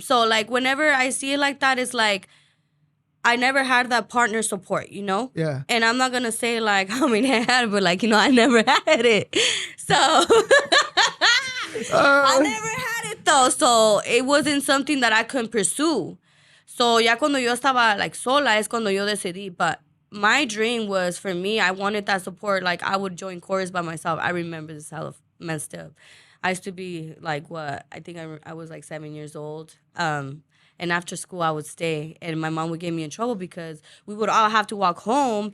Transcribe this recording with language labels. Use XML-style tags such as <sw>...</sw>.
<en>So, like, whenever I see it like that, it's like, I never had that partner support, you know? Yeah. And I'm not going to say, like, how many I had, but, like, you know, I never had it. So, I never had it, though. So, it wasn't something that I couldn't pursue.</en> <es>So, ya cuando yo estaba, like, sola es cuando yo decidí.</es> <en>But my dream was, for me, I wanted that support. Like, I would join chorus by myself. I remember this hell of messed up. I used to be, like, what? I think I was, like, 7 years old. And after school, I would stay. And my mom would get me in trouble because we would all have to walk home.</en>